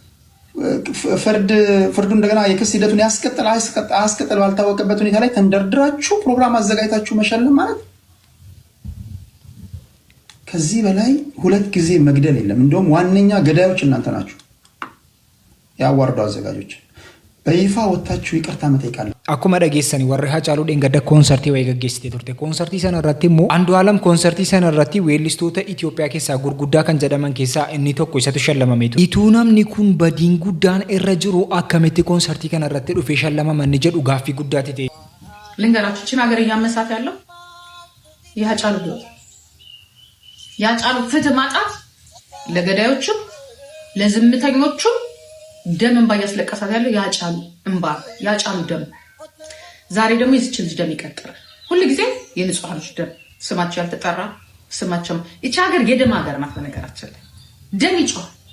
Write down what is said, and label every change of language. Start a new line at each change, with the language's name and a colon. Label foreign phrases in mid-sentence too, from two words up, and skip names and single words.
Amharic: ፍርዱ እንደገና የክስ ሂደቱን ያስቀጥል ባልታወቀበት ሁኔታ ላይ ተንደርድራችሁ ፕሮግራም አዘጋጅታችሁ መሸለም ማለት ከዚህ በላይ ሁለት ጊዜ መግደል የለም። እንደውም ዋነኛ ገዳዮች እናንተ ናችሁ፣ ያዋርዱ አዘጋጆች። በይፋ ወጣችሁ ይቅርታ መጠይቃለሁ።
Oromo: akkuma dhageessani warri Hacaaluu dheengadda koonsartii wayii gaggeessitee turte. Koonsartii sana irratti immoo Andu'aalam koonsartii sana irratti weellistoota Itoophiyaa keessaa gurguddaa kan jedhaman keessaa inni tokko isatu shallamamee ture. Ituu namni kun badiin guddaan irra jiru akkamitti koonsartii kana irratti dhufee shallamaman jedhu gaaffii guddaati ta'e.
Amharic: ልንገራችሁ ችን ሀገር እያመሳት ያለው የሀጫሉ ህይወት የሀጫሉ ፍትህ ማጣት ለገዳዮቹም ለዝምተኞቹም ደም እንባ እያስለቀሳት ያለው የሀጫሉ እንባ የሀጫሉ ደም ዛሬ ደግሞ የዚች ልጅ ደም ይቀጥራል። ሁሉ ጊዜ የንጹሃኖች ደም ስማቸው ያልተጠራ ስማቸው እቺ ሀገር የደም ሀገር ናት። በነገራችን ላይ ደም ይጮህ።